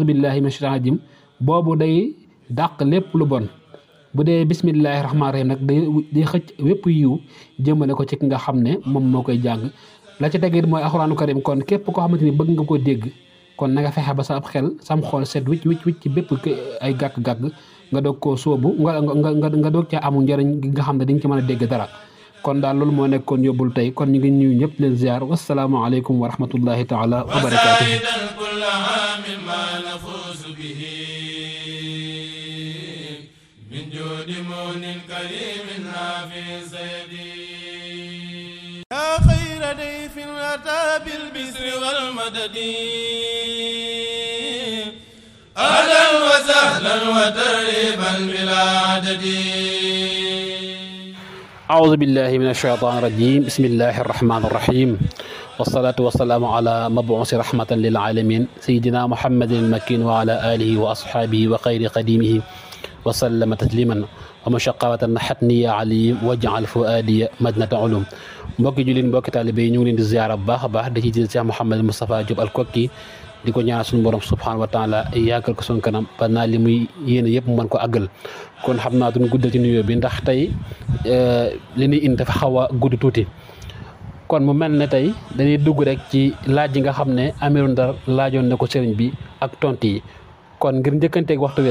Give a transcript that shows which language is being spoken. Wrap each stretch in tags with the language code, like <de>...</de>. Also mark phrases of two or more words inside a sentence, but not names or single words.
<ar>بالله من شيطان رجيم</ar> <wo>boobu day dàq lépp lu bon bu dee</wo> <ar>بسم الله رحمان رحيم</ar> <wo>nag day xëcc wépp yiw jëmale ko ci ki nga xam ne moom moo koy jàng la ci tegit mooy</wo> <ar>القرآن كريم</ar> <wo>kon képp koo xamante ni bëgg nga koo dégg kon na nga fexe ba sa ab xel sam xool set wicc ci bépp ay gàkk-gàkk nga doog koo sóobu nga doog caa amul njëriñ gi nga xam ne dañ ci mën a dégg dara kon daal loolu moo nekkoon yóbbul tey kon ñu ngi nuyu ñëpp leen ziar</wo> <ar>والسلام عليكم ورحمة الله تعالى وبركاته يا خير ضيف أتى بالبشر والمدد أهلا وسهلا وترحيبا بلا عدد أعوذ بالله من الشيطان الرجيم بسم الله الرحمن الرحيم والصلاة والسلام على مبعوث رحمة للعالمين سيدنا محمد المكين وعلى آله وأصحابه وخير قديمه وسلم تسليما ومشقوة حتني عليم واجعل فؤادي مدنة علوم</ar> <wo>mbokki jullit mbokki taalibe yi ñu ngi leen di ziyaara bu baax a baax da ci jël Cheikh Mouhamed Moustapha Diop Alkoki di ko ñaan suñu borom</wo> <ar>سبحانه وتعالى</ar> <wo>yàggal ko suñu kanam ba naa li muy yéene yëpp mu mën ko àggal kon xam naa duñ guddal ci nuyoo bi ndax tey li ñuy indi dafa xaw a gudd tuuti kon mu mel ne tey dañuy dugg rek ci laaj yi nga xam ne Amirou Ndar laajoon na ko sëriñ bi ak tontu yi kon ngir njëkkanteeg waxtu bi</wo>